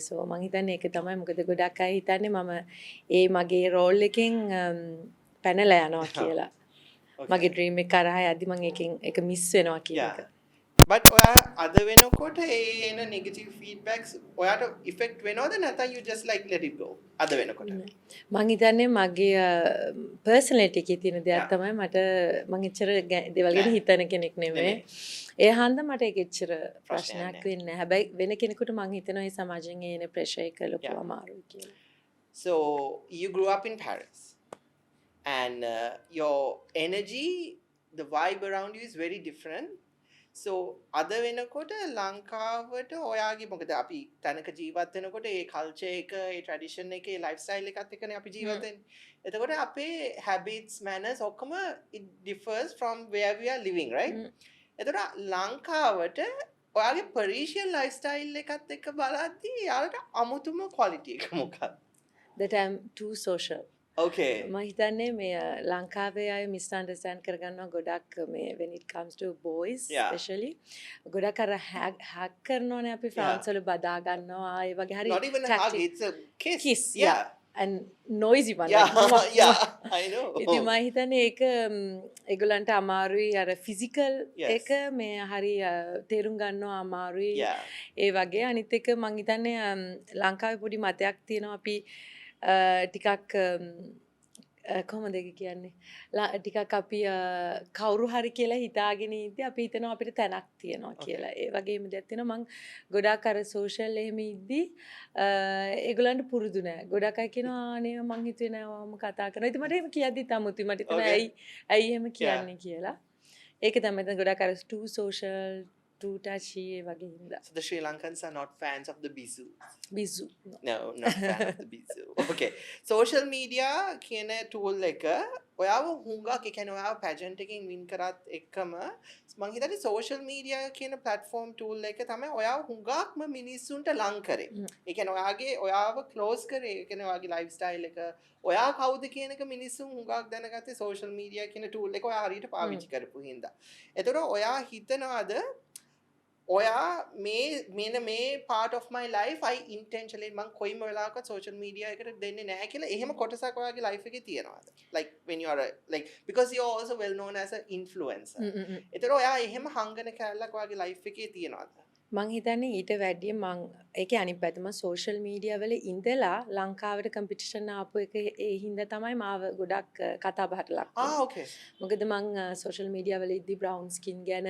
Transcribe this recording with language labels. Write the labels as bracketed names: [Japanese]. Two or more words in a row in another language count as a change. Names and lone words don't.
[Sinhala] සෝ මං හිතන්නේ ඒක තමයි. මොකද ගොඩක් අය හිතන්නේ මම ඒ මගේ රෝල් එකෙන් පැනලා යනවා කියලා. [English] Okay. [Sinhala] මගේ ඩ්‍රීම් එක කරා යද්දි මං එකෙන් ඒක මිස් වෙනවා කියන [English] Yeah. [Sinhala] එක. But ඔයා අද වෙනකොට ඒ එන [English] negative feedbacks [Sinhala] ඔයාට effect වෙනවද නැත්නම් [English] you just like let it go? [Sinhala] අද වෙනකොට. මං හිතන්නේ මගේ පර්සනැලිටි එකේ තියෙන දෙයක් [English] Yeah. [Sinhala] තමයි මට මං එච්චර දේවල් ගැන හිතන කෙනෙක් නෙමෙයි. ඒ හන්ද මට ඒක එච්චර ප්‍රශ්නයක් නැහැ. වෙන්නේ නැහැ. හැබැයි වෙන කෙනෙකුට මං හිතනවා මේ සමාජයෙන් එන ප්‍රෙෂර් එක ලොකු [English] Yeah. [Sinhala] අමාරුයි කියලා. [English] So you grew up in Paris, and your energy, the vibe around you is very different. [Sinhala] So අද වෙනකොට ලංකාවට ඔයාගේ මොකද අපි තැනක ජීවත් වෙනකොට ඒ කල්චර් එක, ඒ ට්‍රැඩිෂන් එක, ඒ [English] life style [Sinhala] එකත් එක්කනේ අපි ජීවත් වෙන්නේ. එතකොට අපේ [English] habits, manners ඔක්කොම it differs from where we are living, right? [Sinhala] එතකොට ලංකාවට ඔයාගේ පරිෂියන් [English] life style [Sinhala] එකත් එක්ක බලද්දී යාලට අමුතුම quality එක මොකක්ද? [English] That I'm too social. Okay. [Sinhala] මම හිතන්නේ මේ ලංකාවේ අය misunderstand කරගන්නවා ගොඩක් මේ [English] when it comes to boys Yeah. [Sinhala] especially ගොඩක් අර hack කරනවානේ අපි ෆ්‍රාන්ස් වල බදා ගන්නවා ඒ වගේ හරි [English] Not even a hug, tactic. it's a kiss. Kiss, Yeah. and noisy one. Yeah. like, Yeah. I know. [Sinhala] ඉතින් මම හිතන්නේ ඒක ඒගොල්ලන්ට අමාරුයි අර ෆිසිකල් [English] Yes. [Sinhala] එක මේ හරි තේරුම් ගන්නවා අමාරුයි [English] Yeah. [Sinhala] ඒ වගේ අනිත් එක මං හිතන්නේ ලංකාවේ පොඩි මතයක් තියෙනවා අපි ටිකක් කොහොමද ඒක කියන්නේ ටිකක් අපි කවුරු හරි කියලා හිතාගෙන ඉද්දි අපි හිතනවා අපිට තැනක් තියෙනවා කියලා. ඒ වගේම දෙයක් තියෙනවා මං ගොඩාක් අර සෝෂල් එහෙම ඉද්දි ඒගොල්ලන්ට පුරුදු නෑ. ගොඩක් අය කියනවා අනේ මං හිතුවේ නෑ ඔයාම කතා කරනවා. ඉතින් මට එහෙම කියද්දිත් අමුතුයි. මට හිතෙනවා [English] Okay. [Sinhala] ඇයි එහෙම කියන්නේ කියලා. ඒක තමයි දැන් ගොඩක් අර [English] too social too touchy [Sinhala] ඒ වගේ හින්දා. [English] So the Sri Lankans are not fans of the bizu. [Sinhala] බිසු. [English] No, not fan of the bizu. Okay. Social media [Sinhala] කියන tool එක ඔයාව හුඟක් ඒ කියන්නේ ඔයාව pageant එකකින් win කරත් එක්කම මං හිතන්නේ [English] social media [Sinhala] කියන [English] platform tool [Sinhala] එක තමයි ඔයාව හුඟක්ම මිනිස්සුන්ට ලං කරේ. ඒ කියන්නේ ඔයාව close කරේ. ඒ කියන්නේ ඔයාගේ lifestyle එක ඔයා කවුද කියන එක මිනිස්සුන් හුඟක් දැනගත්තේ [English] social media [Sinhala] කියන tool එක ඔයා හරියට පාවිච්චි කරපු හින්දා. එතකොට ඔයා හිතනවාද ඔයා මේ [English] part of my life I intentionally [Sinhala] මං කොයිම වෙලාවක [English] social media [Sinhala] එකට දෙන්නේ නැහැ කියලා එහෙම කොටසක් ඔයාගේ life එකේ තියනවාද? [English] Like when you are like because you are also well known as an influencer. [Sinhala] ඒතර ඔයා එහෙම හංගන කැලලක් ඔයාගේ life එකේ තියනවාද? මං හිතන්නේ ඊට වැඩිය මං ඒකේ අනිත් පැත්ත මං [English] social media [Sinhala] වල ඉඳලා ලංකාවට කම්පිටිෂන් ආපු එක ඒ හින්දා තමයි මාව ගොඩක් කතා බහට ලක් වුනේ. [English] Okay. [Sinhala] මොකද මං [English] social media [Sinhala] වල ඉද්දි [English] brown skin [Sinhala] ගැන